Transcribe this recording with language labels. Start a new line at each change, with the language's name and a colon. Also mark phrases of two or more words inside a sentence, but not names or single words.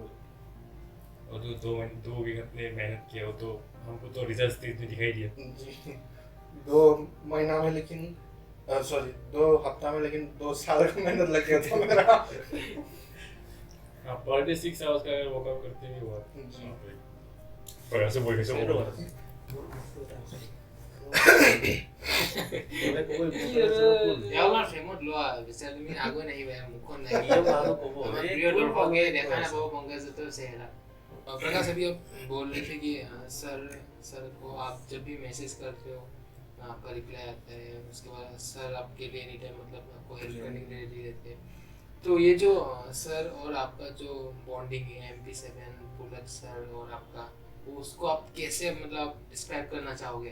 Hindi: और जो 2 वीक अपने मेहनत किया हो तो हमको तो रिजल्ट इसमें दिखाई दिए। जी 2 महीना में लेकिन सॉरी 2 हफ्ता में लेकिन 2 साल का मेहनत लग गया था मेरा। आप
English: per day 6 hours
Hindi: का अगर वर्कआउट करते भी हुआ जी पर ऐसे बोल कैसे होगा?
Assamese: এওলাৰ ফ্ৰেমত লোৱা বিচাৰ তুমি আগুৱাই নাহিবা মুখখন নাহিবা আমাৰ প্ৰিয় দৰ্শকে দেখা নাপাব पंकज चेहरा।
Hindi: प्रकाश अभी आप बोल रहे थे कि सर को आप जब भी मैसेज करते हो आपका रिप्लाई आता है, उसके बाद सर आपके लिए
English: any time
Hindi: मतलब आपको हेल्प करने के लिए रेडी रहते हैं। तो ये जो सर और आपका जो बॉन्डिंग है MP7 पुलक सर और आपका, उसको आप कैसे मतलब डिस्क्राइब करना चाहोगे?